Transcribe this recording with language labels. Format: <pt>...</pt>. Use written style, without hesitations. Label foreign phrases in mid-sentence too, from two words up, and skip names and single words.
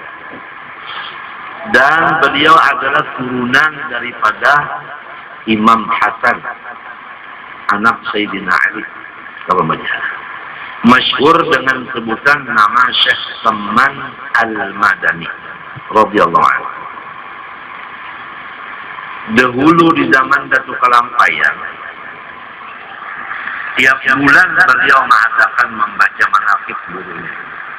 <id>Dan beliau adalah turunan daripada Imam Hasan, anak Sayyidina Ali Kalamajah. Masyhur dengan sebutan nama Syekh Saman Al-Madani</id> <ar>radhiyallahu anhu.</ar> <id>Dahulu di zaman Datuk Kalampayan, tiap bulan beliau mengadakan membaca manaqib gurunya.</id>